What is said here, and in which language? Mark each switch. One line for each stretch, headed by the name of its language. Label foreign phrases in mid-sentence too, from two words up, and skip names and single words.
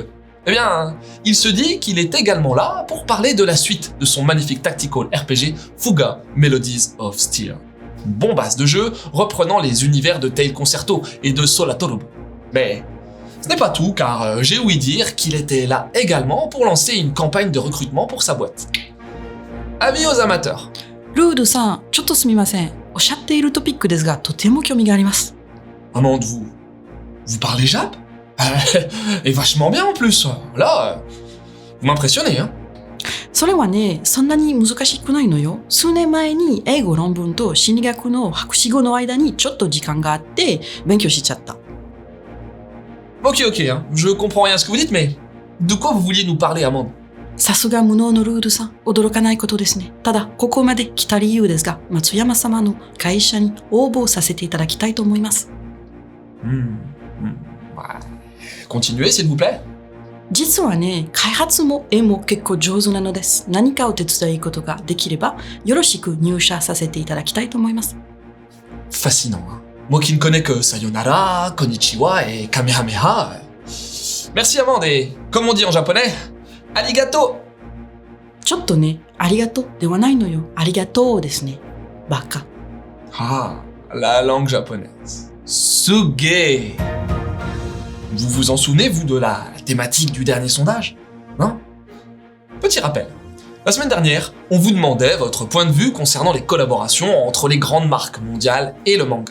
French: Eh bien, il se dit qu'il est également là pour parler de la suite de son magnifique tactical RPG Fuga Melodies of Steel. Une bombasse de jeu reprenant les univers de Tail Concerto et de Solatorobo. Mais ce n'est pas tout, car j'ai ouï dire qu'il était là également pour lancer une campagne de recrutement pour sa boîte. Avis aux amateurs.
Japanese: ルードさん、ちょっとすみません。おっしゃっているトピックですが、とても興味があります。
French: Amande, vous parlez Jap? Et vachement bien en plus. Là, vous m'impressionnez, hein.
Japanese: それはね、そんなに難しくないのよ。数年前に英語論文と心理学の博士号の間にちょっと時間があって勉強しちゃった。
French: Ok, hein. Je comprends rien à ce que vous dites, mais de quoi vous vouliez nous parler, Amande?
Japanese: さすが無能のルードさん、驚かないことですね。ただ、ここまで来た理由ですが、松山様の会社に応募させていただきたいと思います。
French: Ouais. Continuez, s'il vous plaît.
Japanese: 実はね、開発も絵も結構上手なのです。何かお手伝いことができれば、よろしく入社させていただきたいと思います。
French: Fascinant, hein. Moi qui ne connais que
Japanese: さよなら、こんにちは
French: et Kamehameha. Merci Amande, et comme on dit en japonais, arigato.
Japanese: ちょっとね、ありがとうではないのよ。ありがとうですね。バカ。
French: Ah, la langue japonaise. Suge. Vous vous en souvenez, vous, de la thématique du dernier sondage? Non? Petit rappel. La semaine dernière, on vous demandait votre point de vue concernant les collaborations entre les grandes marques mondiales et le manga.